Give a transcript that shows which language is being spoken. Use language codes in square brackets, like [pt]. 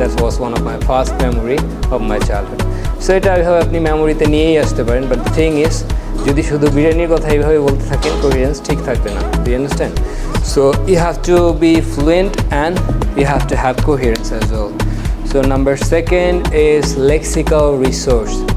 [en] That was one of my first memory of my childhood. [bn] So এটা এইভাবে আপনি মেমোরিতে নিয়েই আসতে পারেন, [en] but the thing is [bn] যদি শুধু বিরিয়ানির কথা এইভাবে বলতে থাকেন কোহেরেন্স ঠিক থাকবে না। [en] Do you understand? So you have to be fluent and you have to have coherence as well. So number 2 is lexical resource.